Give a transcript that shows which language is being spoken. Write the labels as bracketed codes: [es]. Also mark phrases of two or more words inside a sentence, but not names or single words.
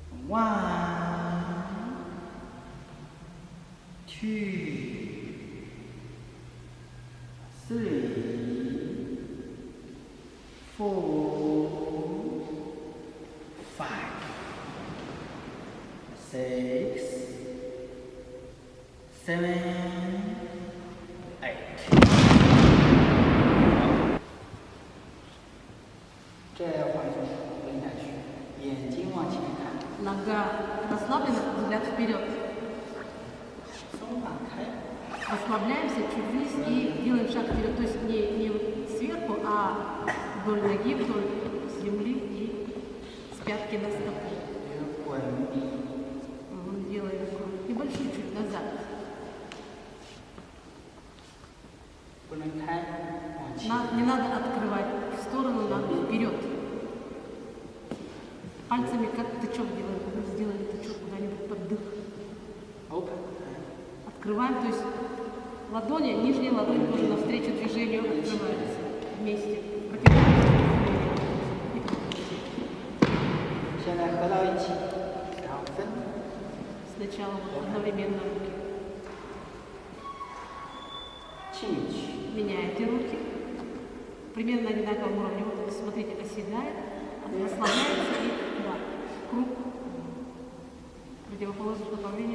[en] One, two, three, four, five, six, seven, eight. [zh] 这要放松，蹲下去，眼睛往前看， [ru] Нога расслаблена, взгляд вперед. [zh] 松放开， [ru] Расслабляемся чуть вниз и делаем шаг вперед. То есть не сверху, а вдоль ноги, вдоль земли и с пятки на стопу. [zh] 滚， [ru] Делаем круг. Небольшой чуть назад. [zh] 不能开，往前。 [ru] Не надо открывать в сторону, надо вперед. Пальцами как тычок делаем. Мы сделали тычок куда-нибудь под дых. Open. Открываем, то есть ладони, нижняя ладонь тоже навстречу движению открывается вместе. [zh] 现在合到一起，然后分， [ru] Сначала вот одновременно руки. [zh] 进去， [ru] Меняете руки. Примерно на одинаковом уровне. Вот смотрите, оседает, расслабляется и да, круг. Противоположное направление.